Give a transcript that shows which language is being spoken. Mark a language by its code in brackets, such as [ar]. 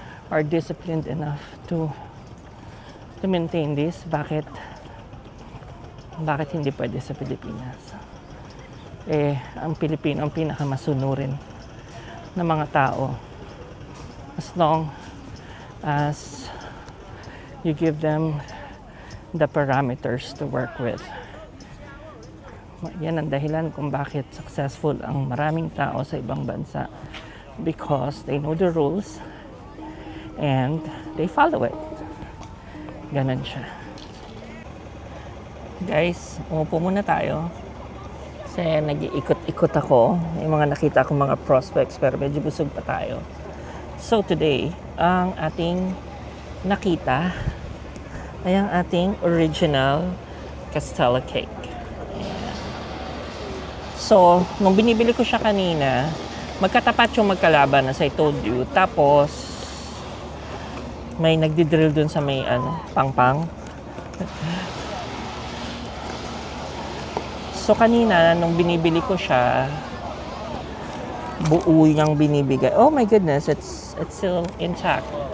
[en] are disciplined enough to maintain this. [tl] Bakit hindi pwede sa Pilipinas? Ang Pilipino ang pinakamasunurin na mga tao. [en] As long as you give them the parameters to work with. [tl] Yan ang dahilan kung bakit successful ang maraming tao sa ibang bansa. [en] Because they know the rules and they follow it. [tl] Ganon siya. Guys, umupo muna tayo. Kasi nag-iikot-ikot ako. May mga nakita akong mga prospects pero medyo busog pa tayo. So today, ang ating nakita ay ang ating original Castella cake. Ayan. So, nung binibili ko siya kanina, magkatapat yung magkalaban [en] as I told you. [tl] Tapos, may nagdidrill dun sa may pang-pang. So kanina, nung binibili ko siya, buo niyang binibigay. [en] Oh my goodness, it's still intact.